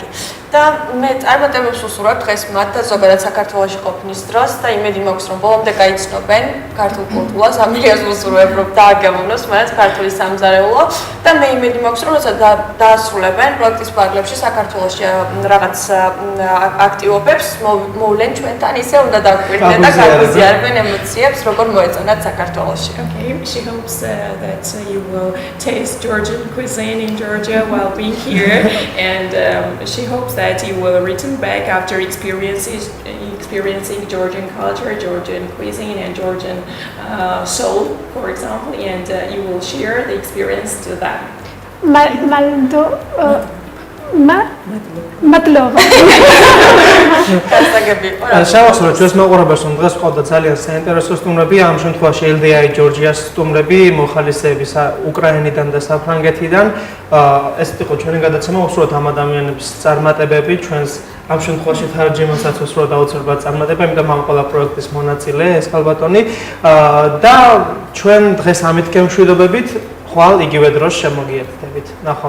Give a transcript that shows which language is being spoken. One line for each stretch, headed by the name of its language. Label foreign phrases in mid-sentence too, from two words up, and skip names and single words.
Georgian: და მე წარმატებებს ვუსურვებ დღეს მათ და ზოგადად საქართველოში ყოფნის დროს და იმედი მაქვს, რომ ბოლომდე გაიცნობენ ქართულ კულტურას, ამილიას ვუსურვებ, რომ დააგემოვნოს მათ ქართული სამზარეულო და მე იმედი მაქვს, რომ როცა დაასრულებენ პროექტის ფარგლებში საქართველოში რაღაც აქტივობებს მოვლენ ჩვენთან, ისე უნდა დაგვირდნენ და გაგვიზიარებენ ემოციებს, როგორ მოეწონათ საქართველოში.
English: Okay, she hopes that you will taste Georgian cuisine in Georgia while being here, and she hopes that you will return back after experiencing Georgian culture, Georgian cuisine, and Georgian soul, for example, and you will share the experience to them.
Georgian: Matlova. შევახსენოთ ჩვენს მოყურებელს, რომ დღეს ყავდა ძალიან საინტერესო სტუმრები, ამ შემთხვევაში LDI ჯორჯიას სტუმრები, მოხალისეების უკრაინიდან და საფრანგეთიდან. ეს იყო ჩვენი გადაცემა, უსურვოთ ამ ადამიანების წარმატებები, ჩვენს ამ შემთხვევაში თარჯიმანსაც უსურვოთ აუცილებლად წარმატება, იმიტომ ამ ყველა პროექტის მონაწილე ეს ქალბატონი და ჩვენ დღეს ამით გემშვიდობებით, ხვალ იგივე დროს შემოგიერთდებით.